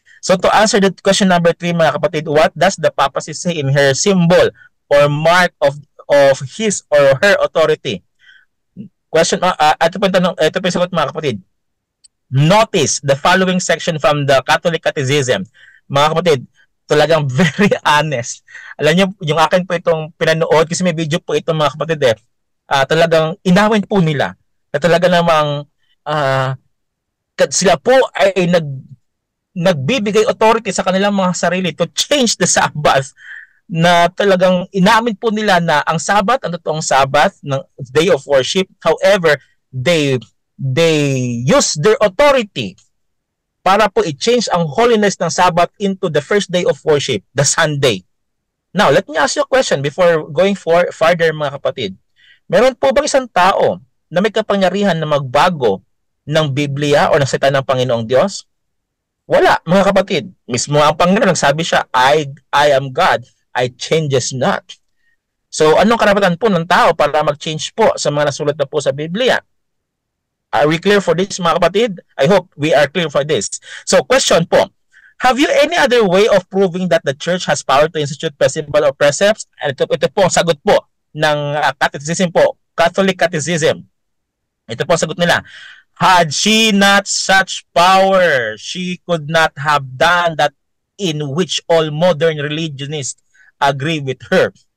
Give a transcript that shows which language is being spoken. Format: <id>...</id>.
<en>So to answer the question number 3,</en> <tl>mga kapatid,</tl> <en>what does the papacy say in her symbol or mark of his or her authority? Question,</en> <tl>ito po yung sagot, mga kapatid.</tl> <en>Notice the following section from the Catholic Catechism.</en> <tl>Mga kapatid, talagang</tl> <en>very honest.</en> <tl>Alam niyo, yung akin po itong pinanood, kasi may video po ito, mga kapatid, talagang inawin po nila na talaga namang sila po ay nagbibigay authority sa kanilang mga sarili</tl> <en>to change the Sabbath,</en> <tl>na talagang inamin po nila na ang Sabbath, ang totoong Sabbath ng day of worship.</tl> <en>However, they use their authority</en> <tl>para po i-change ang holiness ng</tl> <en>Sabbath into the first day of worship, the Sunday. Now, let me ask you a question before going further,</en> <tl>mga kapatid. Meron po bang isang tao na may kapangyarihan na magbago ng Biblia o ng salita ng Panginoong Diyos? Wala, mga kapatid. Mismo ang Panginoon nagsabi siya,</tl> <en>I am God, I changes not.</en> <tl>So, anong karapatan po ng tao para mag-change po sa mga nasulat na po sa Biblia?</tl> <en>Are we clear for this,</en> <tl>mga kapatid?</tl> <en>I hope we are clear for this. So, question po. Have you any other way of proving that the church has power to institute festival or precepts?</en> <tl>And ito po ang sagot po ng Catechism po, Catholic Catechism. Ito po ang sagot nila.</tl> <en>Had she not such power, she could not have done that in which all modern religionists agree with her.</en>